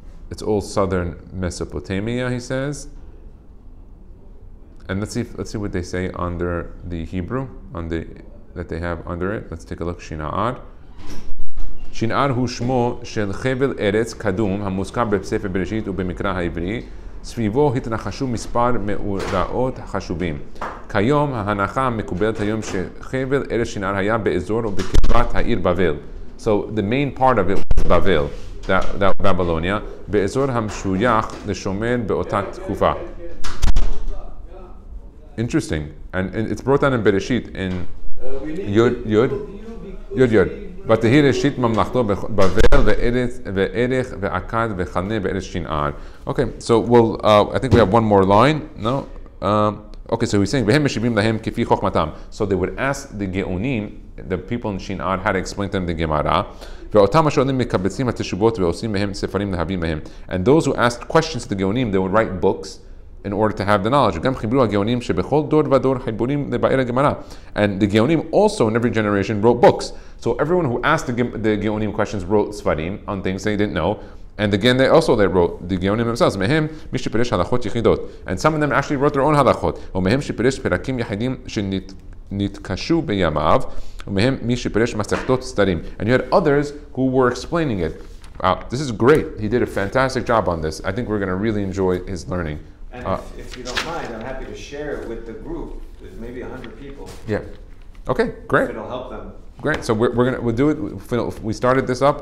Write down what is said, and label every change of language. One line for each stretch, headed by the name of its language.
English: It's all southern Mesopotamia, he says. And let's see what they say under the Hebrew, that they have under it. Let's take a look. Shinar.
Hebrew: Shinar hu shmo shel chevel eretz kadum המוזכר בספר בראשית ובמקרא העברי. סביבו התרחשו מספר מאורעות חשובים. כיום ההנחה המקובלת היום שחבל ארץ שינער היה באזור ובקרבת העיר בבל.
English: So the main part of it was Bavel, that Babylonia,
Hebrew: באזור המשוייך לשומר באותה תקופה.
English: Interesting. And it's brought down in Bereshit in Yud.
Hebrew: ותהי ראשית ממלכתו בבל וערך ועקד וחנה בארץ שנער.
English: Okay, so I think we have one more line. No? Okay, so he's saying,
Hebrew: והם משיבים להם כפי חוכמתם.
English: So they would ask the Geonim, the people in Shinar, how to explain to them the Gemara.
Hebrew: ואותם השואלים מקבצים התשובות ועושים מהם ספרים להבין מהם.
English: And those who asked questions to the Geonim, they would write books in order to have the knowledge.
Hebrew: גם חיברו הגאונים שבכל דור ודור חיבורים לבאר הגמרא.
English: And the Geonim also in every generation wrote books. So everyone who asked the Geonim questions wrote svarim on things they didn't know. And again, they wrote, the Geonim themselves,
Hebrew: מהם מי שפירש הלכות יחידות.
English: And some of them actually wrote their own halachot.
Hebrew: ומהם שפירש פרקים יחידים שנתקשו בימיו. ומהם מי שפירש מסכתות סתרים.
English: And you had others who were explaining it. Wow, this is great. He did a fantastic job on this. I think we're going to really enjoy his learning. And if you don't mind, I'm happy to share it with the group. There's maybe 100 people. Yeah. Okay, great. It'll help them. Great. So we'll do it. We started this up.